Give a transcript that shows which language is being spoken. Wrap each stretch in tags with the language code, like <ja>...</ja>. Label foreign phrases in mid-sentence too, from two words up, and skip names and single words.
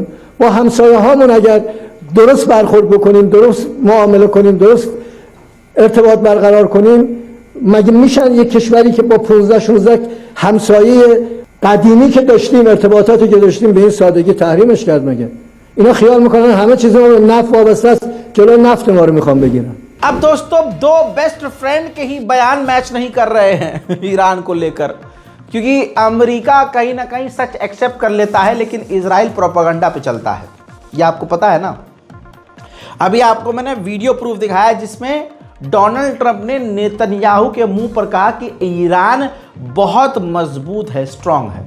<fa>با همسایه هامون اگر درست برخورد بکنیم، درست معامله کنیم، درست ارتباط برقرار کنیم، مگه میشن یک کشوری که با 15-16 همسایه قدیمی که داشتیم، ارتباطاتی که داشتیم، به این سادگی تحریمش کرد؟ مگه اینا خیال میکنن همه چیز ما به نفت وابسته است، جلوی نفت ما رو میخوان بگیرن.</fa> <hi>अब दोस्तों दो</hi> <en>best friend</en> <hi>के ही बयान मैच नहीं कर रहे हैं ईरान को लेकर, क्योंकि अमेरिका कहीं ना कहीं सच एक्सेप्ट कर लेता है लेकिन इजराइल प्रोपेगेंडा पे चलता है। ये आपको पता है ना। अभी आपको मैंने</hi> <en>video proof</en> <hi>दिखाया जिसमें डोनाल्ड ट्रंप ने नेतन्याहू के मुंह पर कहा कि ईरान बहुत मजबूत है, स्ट्रांग है।</hi>